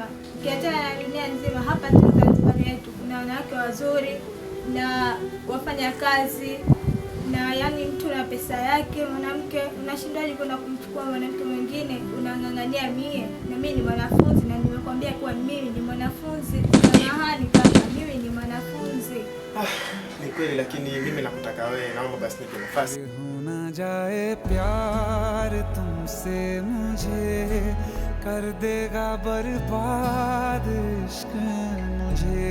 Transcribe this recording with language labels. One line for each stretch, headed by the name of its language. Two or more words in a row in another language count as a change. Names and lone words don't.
Swahili: Ukiachana na dunia nzima, hapa tu Zanzibar yetu kuna wanawake wazuri na wafanya kazi, na yani mtu na pesa yake. Mwanamke unashindaje kwenda kumchukua mwanamke mwingine? Unang'ang'ania mie, na mimi ni mwanafunzi, na nimekwambia kuwa mimi ni mwanafunzi. Samahani kaka, mimi ni mwanafunzi. Ni kweli, lakini mimi nakutaka wewe, naomba basi nipe nafasi.
Hindi: होना जाए प्यार तुमसे मुझे, कर देगा बर्बाद इश्क मुझे।